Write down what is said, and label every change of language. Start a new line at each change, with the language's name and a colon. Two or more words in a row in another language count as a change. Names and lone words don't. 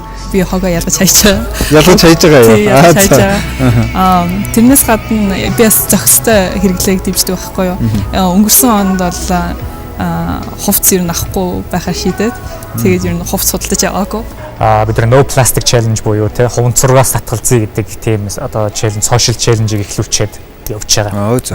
Mongolian: Би хогоо ялгаж хайж байгаа. Ялгаж хайж байгаа юу? Тэрнээс гадна би бас зохистой хэрэглээг дэмждэг байхгүй юу? Өнгөрсөн онд бол хувцс ер нь авахгүй байхаар шийдээд тэгээд ер нь хувцс судалдаж яваагүй. Бид нар
English: no plastic challenge
Mongolian: буюу те хувцсургаас татгалзъя гэдэг тийм одоо challenge
English: social challenge-
Mongolian: ийг эхлүүлчихэд явж байгаа.